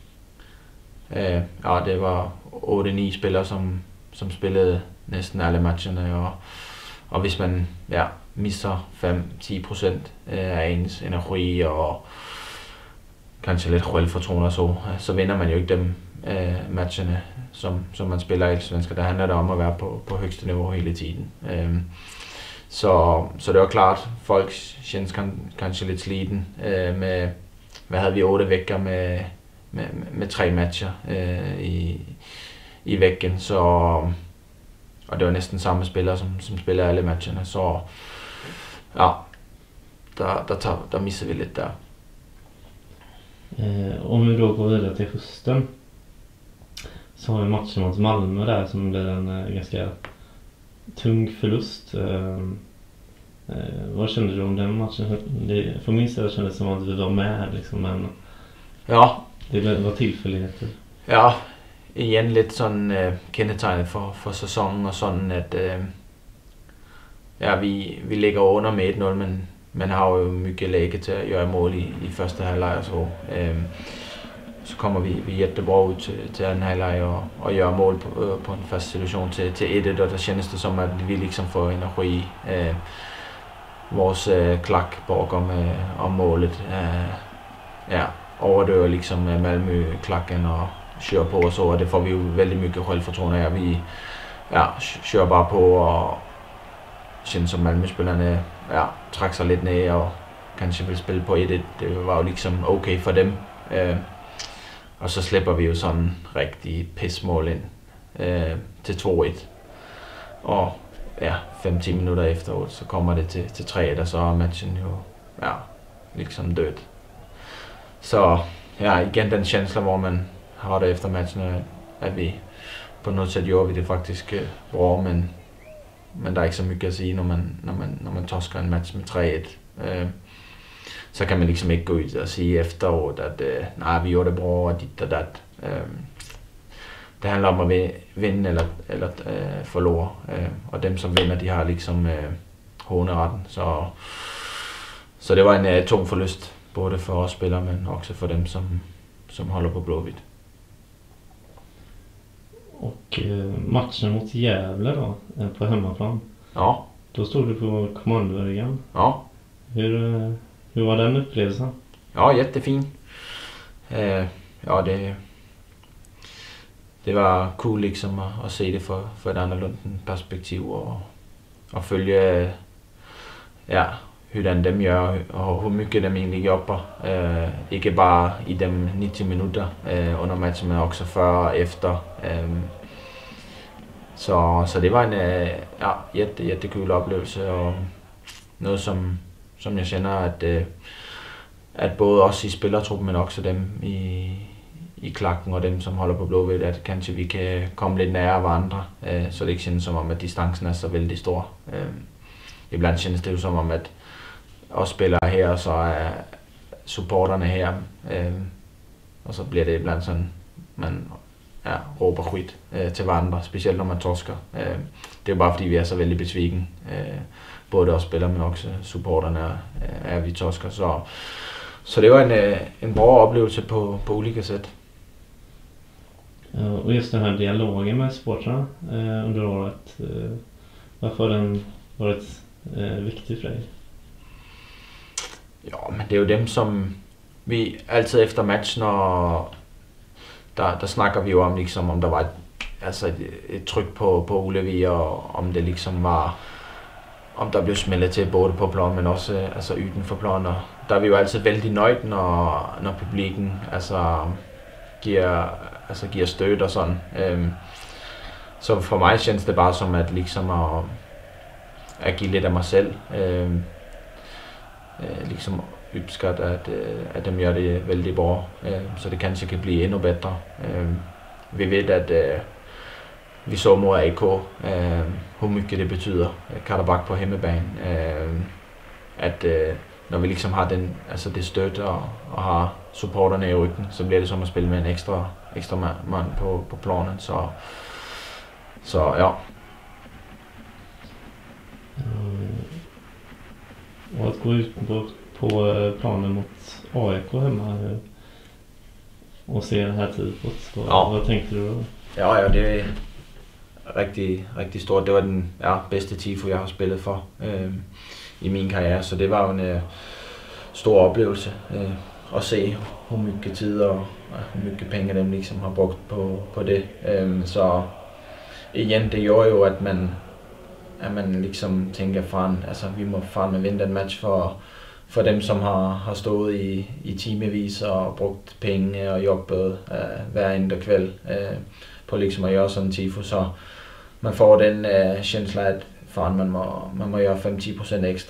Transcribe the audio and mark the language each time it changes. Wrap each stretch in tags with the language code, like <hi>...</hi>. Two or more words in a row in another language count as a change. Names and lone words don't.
<da>det var 8-9 spillere, som spillede næsten alle matcherne, og hvis man misser 5-10% af ens energi og kanskje lidt selvfortroende så vinder man jo ikke dem matcherne, som man spiller i Allsvenskan. Der handler det om at være på højeste niveau hele tiden. Så det var klart, folk</da> <sv>känns kanskje</sv> <da>lidt sliten med, hvad havde vi 8 veckor med 3 matcher i veckan, så og det var næsten samme spillere som spiller alle matcherne, så der misser vi lidt der.</da> <sv>Om vi då går vidare till hösten så har vi matchen mot Malmö där som blir en ganska tung förlust. Vad kände du om den matchen? För min sida kändes det som att vi var med liksom, men det var tillfälligheter.</sv> <da>Ja, igen lidt sådan kendetegnet for sæsonen og sådan at vi ligger under med 1-0, men man har jo mycket læge til at gøre mål i første halvleg og så kommer vi jättebra ud til anden halvleg og gøre mål på en fast situation til 1-1, og der kändes det som at vi liksom får energi vores klak om målet. Overdøver liksom Malmö-klakken og kører på og så, og det får vi jo veldig mycket selvfortroende af. Vi kører bare på, og synes som Malmö-spillerne trækker sig lidt ned og kanskje vil spille på 1-1. Det var jo liksom okay for dem. Og så slipper vi jo sådan rigtig pismål ind til 2-1. Og ja, 5-10 minutter efteråt, så kommer det til 3-1, og så er matchen jo liksom død. Så ja, igen den känsla, hvor man har det efter matchen, at vi på noget sæt gjorde vi det faktisk bra, men der er ikke så mycket at sige, når man torsker en match med 3-1. Så kan man liksom ikke gå ud og sige efteråt, at nej, vi gjorde det bra og dit og dat. Det handler om at vinde eller forlore, og dem som vinder, de har liksom håneretten. Så det var en tung forlust, både for os spillere, men også for dem som holder på Blåvitt.</da> <sv>Och matchen mot Gävle då, på hemmaplan.</sv> <da>Ja.</da> <sv>Då stod du på kommandoväggen.</sv> <da>Ja.</da> <sv>Hur var den upplevelsen?</sv> <da>Ja, jättefin. Ja, det var cool liksom at se det for et annorlunda perspektiv og følge hvordan dem gør og hvor mycket dem egentlig jobber. Ikke bare i dem 90 minutter under matchen, men også før og efter. Så det var en jättekul oplevelse og noget som jeg kender at både os i spillertruppen, men også dem i klakken og dem som holder på Blåvitt, at kanskje vi kan komme lidt nærmere hverandre, så det ikke kändes som om at distancen er så vældig stor.</da> <sv>Ibland kändes</sv> <da>det jo som om at os spillere her, og så er supporterne her, og så bliver det ibland sådan, man råber skit til hverandre, specielt når man torsker. Det er jo bare fordi vi er så vældig besviken, både os spillere, men også supporterne er vi torsker, så det var en bra oplevelse på</da> <sv>olika sätt. Och just den här dialogen med supportrarna under året, varför har den varit viktig för dig?</sv> <da>Ja, men det er jo dem som vi altid efter matchen, og der snakker vi jo om liksom om der var et tryk på Ullevi, og om det liksom var, om der blev smeltet til både på plan, men også uden for plan. Og der er vi jo altid vældig nøjt, når publikken giver støt og sådan. Så for mig känns det bare som at liksom at give lidt af mig selv.</da> <sv>Liksom uppskatta</sv> <da>at dem gør det vældig bra, så det kanskje kan blive endnu bedre. Vi ved at vi så mod AK, hvor mycket det betyder, Karabakh på hjemmebane, at når vi liksom har det støt og har supporterne i ryggen, så bliver det som at spille med en ekstra mand på planen, så ja.</da> <sv>Och att gå ut på planen mot AIK hemma och se det här tifot, vad tänkte du då?</sv> <da>Ja, det er rigtig stort. Det var den bedste tifo, jeg har spillet for i min karriere, så det var jo en stor oplevelse at se, hvor mycket tid og hvor mycket penge dem liksom har brugt på det. Så igen, det gjorde jo, at man liksom tænker vi må fandme vinde den match for dem, som har stået i timevis og brugt penge og jobbet hver eneste kvæld på liksom at gøre sådan en tifo, så man får den känsla at man må gøre 5-10% ekstra.</da>